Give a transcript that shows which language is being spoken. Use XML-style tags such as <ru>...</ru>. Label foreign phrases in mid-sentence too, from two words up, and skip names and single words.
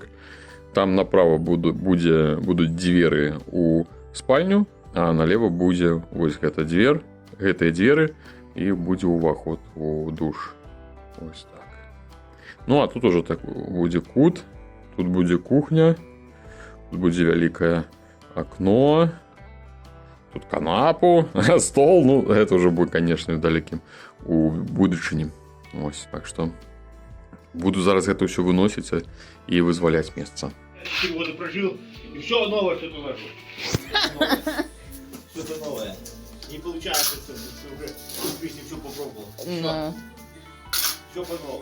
<be>Там направо будуць дзверы ў спальню, а налево будзе вось гэтая дзвер, гэтыя дзверы, і будзе ўваход у душ. Ось так. Ну, а тут уже так будзе кут, тут будзе кухня, тут будзе вялікае акно, тут канапу, стол, ну, гэта</be> <ru>уже будет, конечно,</ru> <be>в далекім у будучыні. Ось, так што буду зараз гэта ўсё выносіць і вызваляць месца.</be> <ru>4 года прожил, и все новое что-то вокруг. Что-то новое. Не получается, что уже в жизни все попробовал. Да. Все по-новому.</ru>